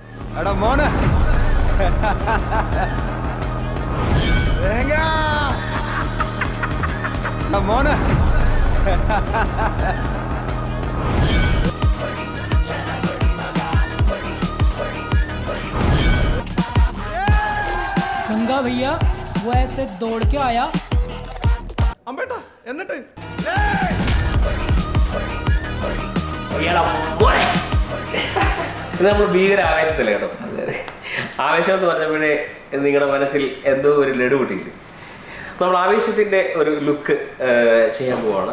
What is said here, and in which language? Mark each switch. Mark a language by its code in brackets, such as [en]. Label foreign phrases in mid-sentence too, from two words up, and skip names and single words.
[ml] എടാ മോനെ മോനെ [hi] गंगा भैया वो ऐसे दौड़ के आया [ml] അമ്പേട്ടാ എന്നിട്ട് ഇത് നമ്മൾ ഭീകര ആവേശത്തില്ല കേട്ടോ. ആവേശം എന്ന് പറഞ്ഞപ്പോഴേ നിങ്ങളുടെ മനസ്സിൽ എന്തോ ഒരു ലഡു പൊട്ടിയില്ലേ. നമ്മൾ ആവേശത്തിൻ്റെ ഒരു ലുക്ക് ചെയ്യാൻ പോവാണ്.